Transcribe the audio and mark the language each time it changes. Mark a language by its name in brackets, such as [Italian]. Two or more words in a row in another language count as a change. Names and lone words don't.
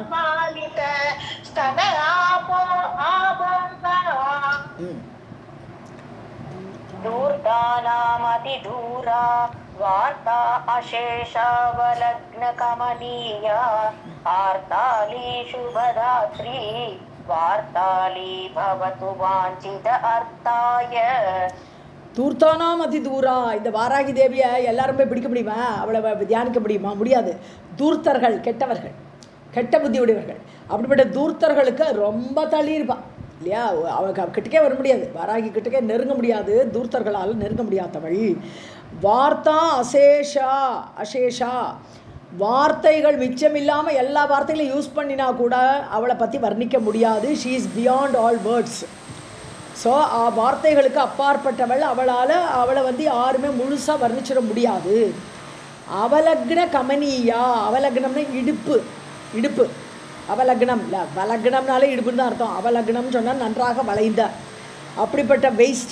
[Sanskrit] दूर्दानामति दूरा वार्ता अशेषावलग्न कमनीया आर्ताली शुभदात्री वार्ताली भवतु वांछित अर्थाय. धूर्तानाम् अति दूरा, [Tamil] இந்த வாராகி தேவியை எல்லாருமே பிடிக்க முடியுமா, அவளை தியானிக்க முடியுமா, முடியாது. தூர்த்தர்கள், கெட்டவர்கள், கெட்ட புத்தி உடையவர்கள், அப்படிப்பட்ட தூர்த்தர்களுக்கு ரொம்ப தள்ளி இருப்பாள் இல்லையா. அவளுக்கு கிட்டக்கே வர முடியாது, வாராகி கிட்டக்கே நெருங்க முடியாது, தூர்த்தர்களால் நெருங்க முடியாதவள். [Sanskrit] वार्ता अशेषा, [Tamil] வார்த்தைகள் மிச்சமில்லாமல் எல்லா வார்த்தைகளையும் யூஸ் பண்ணினா கூட அவளை பற்றி வர்ணிக்க முடியாது. [English] She is beyond all words. [Tamil] ஸோ வார்த்தைகளுக்கு அப்பாற்பட்டவள், அவளை யாருமே முழுசாக வர்ணிச்சிட முடியாது. [Sanskrit] अवलग्न कमनीया, [Tamil] அவலக்னம்னா இடுப்பு, அவலக்னம் இல்லை, வலக்னம்னாலே இடுப்புன்னு தான் அர்த்தம். அவலக்னம்னு சொன்னால் நன்றாக வளைந்த, அப்படிப்பட்ட வெயிஸ்ட்டு.